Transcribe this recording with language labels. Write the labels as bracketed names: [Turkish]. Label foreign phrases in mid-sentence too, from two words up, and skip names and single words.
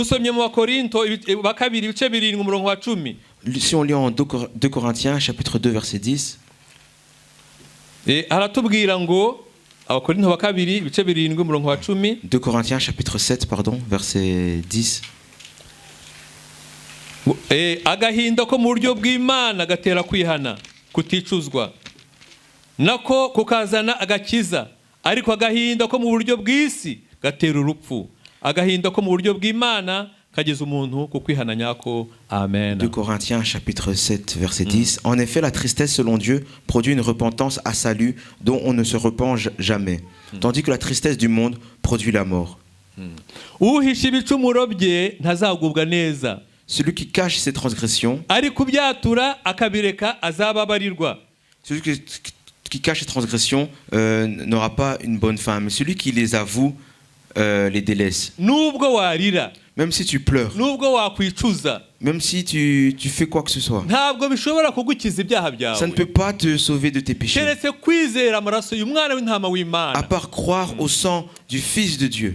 [French] Si on lit en 2 Corinthiens, chapitre 2, verset 10. 2 Corinthiens chapitre 7 pardon, verset 10. [Kinyarwanda] Agahinda ko mu buryo bw'Imana gatera kwihana kuticuzwa nako kukazana agakiza ariko agahinda ko mu buryo bw'isi gatera urupfu agahinda ko mu buryo bw'Imana kageza umuntu ku kwihana nyako. Amen. [French] 2 Corinthiens chapitre 7 verset 10. En effet, la tristesse selon Dieu produit une repentance à salut dont on ne se repent jamais, tandis que la tristesse du monde produit la mort. [Kinyarwanda] Uhisha ibicumuro bye ntazagubwa neza. [French] Celui qui cache ses transgressions, celui qui cache ses transgressions n'aura pas une bonne fin, mais celui qui les avoue les délaisse. Même si tu pleures, même si tu fais quoi que ce soit, ça ne peut pas te sauver de tes péchés, à part croire au sang du Fils de Dieu.